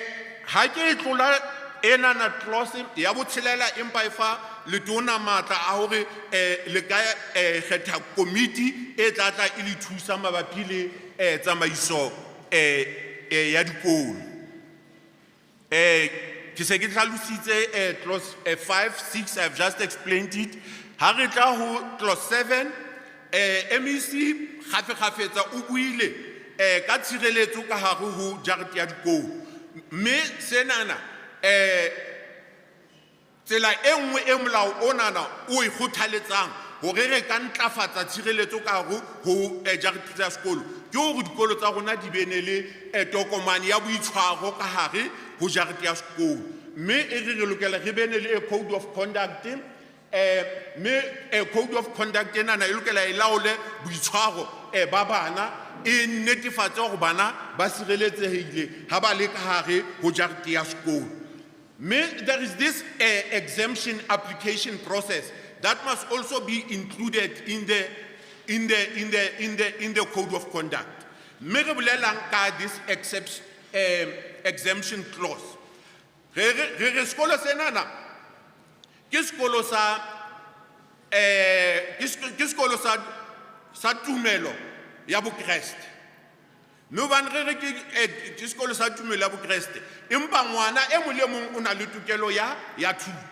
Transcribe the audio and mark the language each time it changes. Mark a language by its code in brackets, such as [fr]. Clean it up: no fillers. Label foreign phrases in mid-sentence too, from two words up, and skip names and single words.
[st] Ha ke tlola enana clause ya botshelela empa e fa letona matla a hore le ka kgetha committee e tlatla e le thusa mabapi le tsamaiso ya dikolo. Ke se ke hlalositse clause 5, 6, [en] I've just explained it. [st] Ha re tla ho clause 7, MEC kgafekgafetsa o buile ka tshireletso ka hare ho jarete ya dikolo, mme senana tsela e nngwe e molao onana o e kgothaletsang hore re ka ntlafatsa tshireletso ka hare ho jarete tsa sekolo ke hore dikolo tsa rona di bene le tokomane ya boitshwaro ka hare ho jarete ya sekolo, mme e re lokela re bene le [en] code of conduct. [st] Me [en] code of conduct [st] enana e lokela e laole boitshwaro ba bana, e netefatsa hore bana ba sireletsehile ha ba le ka hare ho jarete ya sekolo. [en] There is this exemption application process that must also be included in the code of conduct. [st] Me re bolelang ka [en] this exemption clause. [st] Re sekolo senana ke sekolo sa tumelo ya bokreste. No ban re ke sekolo sa tumelo ya bokreste, empa ngwana e mo le mong o na le tokelo ya thuto.